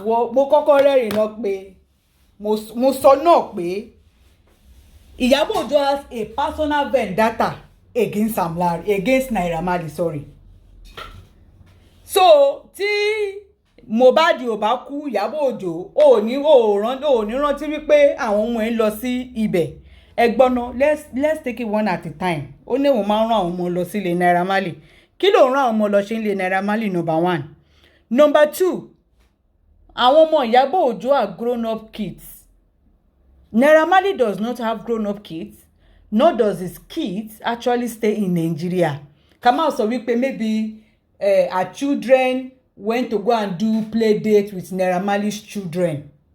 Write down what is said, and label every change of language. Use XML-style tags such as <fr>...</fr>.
<yo>Mo kọ́kọ́ rẹ́rìn náà pé mo sọ náà pé Iyabo Ojo has a personal vendetta against Naira Marley, sorry. So tí Mohbad ò bá kú Iyabo Ojo ò ní rántí wípé àwọn ọmọ ẹ̀ ń lọ sí ibẹ̀.</yo> <en>Ẹgbọ́nà let's take it one at a time.</en> <yo>Ó ní òun máa ń rán àwọn ọmọ lọ sí ilé Naira Marley. Kí ló ń rán àwọn ọmọ lọ ṣe ilé Naira Marley number 1.</yo> <en>Number 2, àwọn ọmọ Iyabo Ojo are grown up kids. Naira Marley does not have grown up kids, nor does his kids actually stay in Nigeria. Kama sọ wípé maybe our children went to go and do play date with Naira Marley's children.</en>